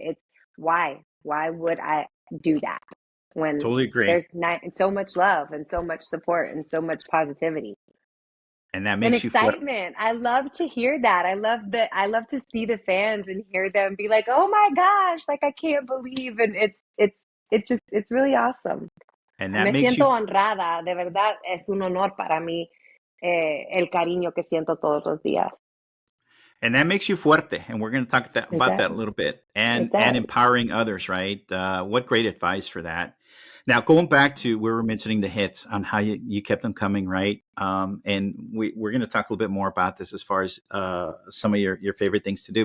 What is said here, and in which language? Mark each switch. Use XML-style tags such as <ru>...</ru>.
<en>It's why would I do that when there's so much love and so much support and so much positivity? And that makes excitement. I love to hear that. I love to see the fans and hear them be like, "Oh my gosh, like I can't believe." And it's really awesome. And that</en> <es>Me</es> <en>makes</en> <es>siento honrada, de verdad, es un honor para mí, el cariño que siento todos los días.</es> <en>And that makes you fuerte. And we're going to talk about that a little bit. And empowering others, right? What great advice for that. Now, going back to, we were mentioning the hits, on how you kept them coming, right? And we're going to talk a little bit more about this as far as some of your favorite things to do.</en>